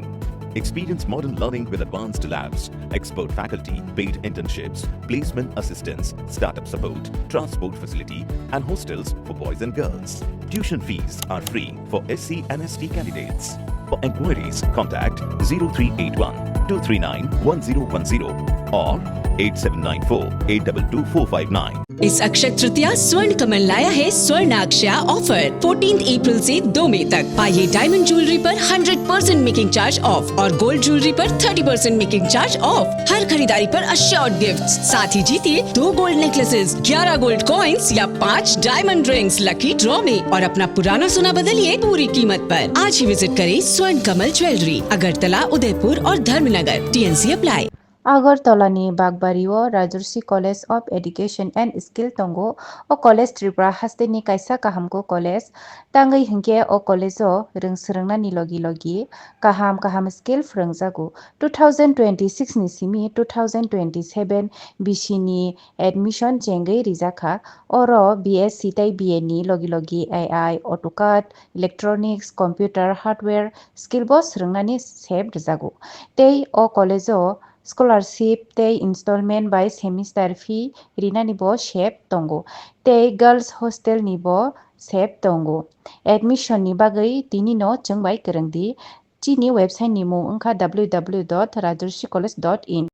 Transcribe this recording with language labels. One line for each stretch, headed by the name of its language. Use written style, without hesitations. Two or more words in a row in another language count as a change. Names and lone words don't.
English: Experience modern learning with advanced labs, expert faculty, paid internships, placement assistance, startup support, transport facility and hostels for boys and girls. Tuition fees are free for SC and ST candidates. For enquiries, contact 0381 239 1010 or 8794 822459.
Hindi: इस अक्षय तृतीया स्वर्ण कमल लाया है स्वर्ण अक्षया ऑफर 14 अप्रैल से 2 मई तक। पाइए
English: diamond jewellery
Hindi: पर 100%
English: making charge off
Hindi: और
English: gold jewellery
Hindi: पर 30%
English: making charge off.
Hindi: हर खरीदारी पर
English: assured gifts,
Hindi: साथ ही जीतिए 2
English: gold necklaces,
Hindi: 11
English: gold coins
Hindi: या 5
English: diamond rings lucky draw
Hindi: में और अपना पुराना सोना बदलिए पूरी कीमत पर। आज ही विजिट करें स्वर्ण कमल ज्वेलरी, अगरतला, उदयपुर और धर्मनगर।
English: TNC apply.
Kok Borok: আগরতলানি বাগবাড়িও রাজর্ষি কলেজ অফ এডুকেশন এন্ড স্কিল তঙ্গো ও কলেজ ত্রিপুরা হাস্তেনি কাইসা কাহামকো কলেজ তাঙ্গै হিংকে ও কলেজো रोंसोरोंनानि लगी काहाम स्किल फोरोंजागु 2026 नि सिमि 2027 बिसिनि एडमिशन जेंगै रिजाखा ओरो BSc tai BA नि लगी
English: AI AutoCAD electronics computer hardware skill
Kok Borok: बो सोरोंनानि सेब रिजागु तै ओ कलेजो स्कॉलरशिप ते
English: installment by semester fee
Kok Borok: रिनानि बो शेप तंगो ते
English: girls hostel
Kok Borok: नि बो सेप तंगो एडमिशन नि बागै तिनि नो जोंबाय गोरोंदि चिनि वेबसाइट नि मुं ओंखा www.rajorshikollege.in